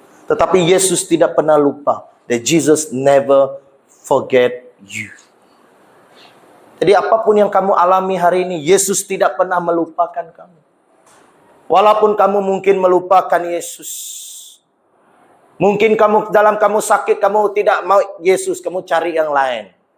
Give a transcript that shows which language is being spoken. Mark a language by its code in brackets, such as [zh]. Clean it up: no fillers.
[ms] Tetapi Yesus tidak pernah lupa. [en] That Jesus never forget you. [ms] Jadi apapun yang kamu alami hari ini, Yesus tidak pernah melupakan kamu. Walaupun kamu mungkin melupakan Yesus. Mungkin dalam kamu sakit, kamu tidak mau Yesus, kamu cari yang lain.